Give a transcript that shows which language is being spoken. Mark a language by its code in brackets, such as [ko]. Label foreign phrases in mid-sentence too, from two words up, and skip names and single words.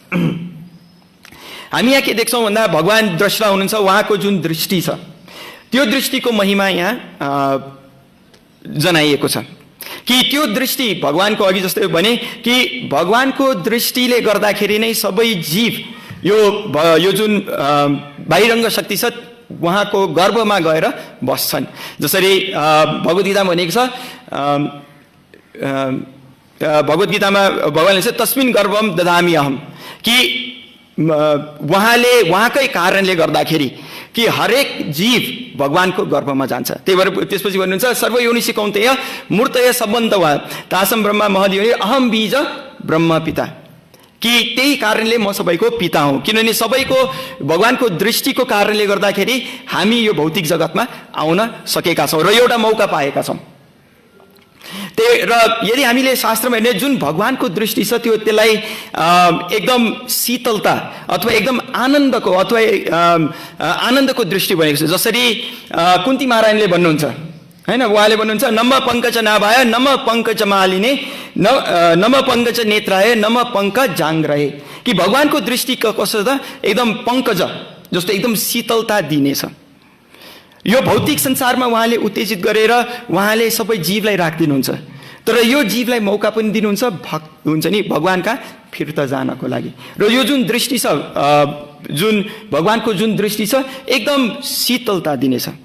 [ne] हामी यहाँ के देख्छौँ भन्दा भगवान द्रष्टा हुनुहुन्छ, उहाँको जुन दृष्टि छ त्यो दृष्टिको महिमा यहाँ जनाइएको छ कि त्यो दृष्टि भगवानको अघि जस्तै भने कि भगवानको दृष्टिले गर्दाखेरि नै सबै जीव यो जुन बहिरङ्ग शक्ति छ उहाँको गर्भमा गएर बस्छन्। जसरी भगवत गीतामा भनेको छ, भगवत गीतामा भगवानले चाहिँ [sa] तस्मिन गर्भम ददामि अहम [ne] कि उहाँले उहाँकै कारणले गर्दाखेरि कि हरेक जीव भगवानको गर्भमा जान्छ। त्यही भएर त्यसपछि भन्नुहुन्छ [sa] सर्वयोनिषि कौन्तेय मूर्तय सम्बन्ध वा तासम ब्रह्मा महद्योनि अहम बीज ब्रह्म पिता [ne] कि त्यही कारणले म सबैको पिता हुँ। किनभने सबैको भगवानको दृष्टिको कारणले गर्दाखेरि हामी यो भौतिक जगतमा आउन सकेका छौँ र एउटा मौका पाएका छौँ। र यदि हामीले शास्त्रमा हेर्ने जुन भगवानको दृष्टि छ त्यसलाई एकदम शीतलता अथवा एकदम आनन्दको दृष्टि भनेको छ। जसरी कुन्ती महारानीले भन्नुहुन्छ हैन, उहाँले भन्नुहुन्छ [sa] नम पङ्कज नाभाय नम पङ्कज मालिने नम पङ्कज नेत्राय नम पङ्कज जाङ्ग्रहे [ne] कि भगवानको दृष्टि कसो त एकदम पङ्कज जस्तो एकदम शीतलता दिनेछ। यो भौतिक संसारमा उहाँले उत्तेजित गरेर उहाँले सबै जीवलाई राखिदिनुहुन्छ, तर यो जीवलाई मौका पनि दिनुहुन्छ हुन्छ नि भगवानका फिर्ता जानको लागि। र यो जुन दृष्टि छ जुन भगवानको जुन दृष्टि छ एकदम शीतलता दिनेछ।